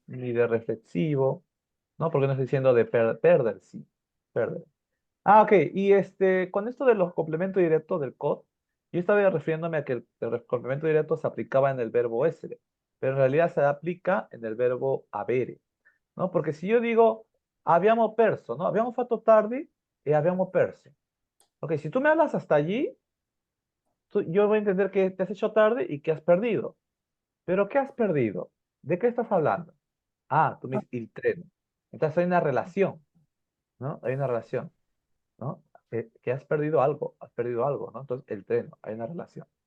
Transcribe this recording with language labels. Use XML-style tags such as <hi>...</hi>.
<es>Ni de reflexivo, ¿no? Porque no estoy diciendo de perder, sí. Perder. Ah, ok. Y con esto de los complementos directos del COD, yo estaba refiriéndome a que el complemento directo se aplicaba en el verbo essere, pero en realidad se aplica en el verbo avere, ¿no? Porque si yo digo,</es> <it>abbiamo perso,</it> <es>¿no?</es> <it>Abbiamo fatto tardi y abbiamo perso.</it> <es>Ok, si tú me hablas hasta allí, yo voy a entender que te has hecho tarde y que has perdido. ¿Pero qué has perdido? ¿De qué estás hablando? Ah, tú me dices, el tren. Entonces hay una relación, ¿no? Hay una relación, ¿no? Que has perdido algo, ¿no? Entonces, el tren, hay una relación.</es>